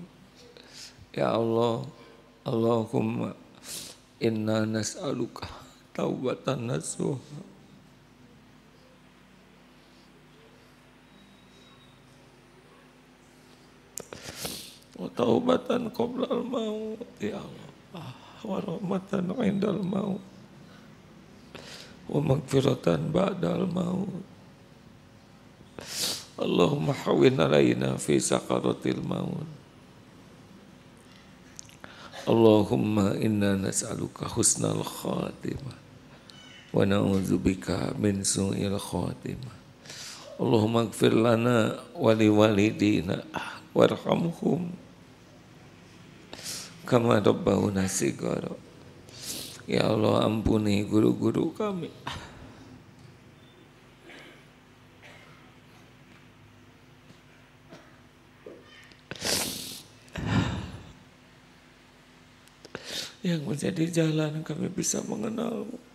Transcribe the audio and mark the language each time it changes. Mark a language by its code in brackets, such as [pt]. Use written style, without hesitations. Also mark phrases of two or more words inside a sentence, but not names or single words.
[ar] يا الله، اللهم إنا نسألك توبة نصوحا وتوبة قبل الموت يا الله، ورحمة عند الموت ومغفرة بعد الموت. اللهم هون علينا في سكرات الموت. اللهم إنا نسألك حسن الخاتمة ونعوذ بك من سوء الخاتمة. اللهم اغفر لنا ولوالدينا وارحمهم كما ربونا صغارا. [id] Ya Allah, ampuni guru-guru kami. Yang menjadi jalan kami bisa mengenalmu.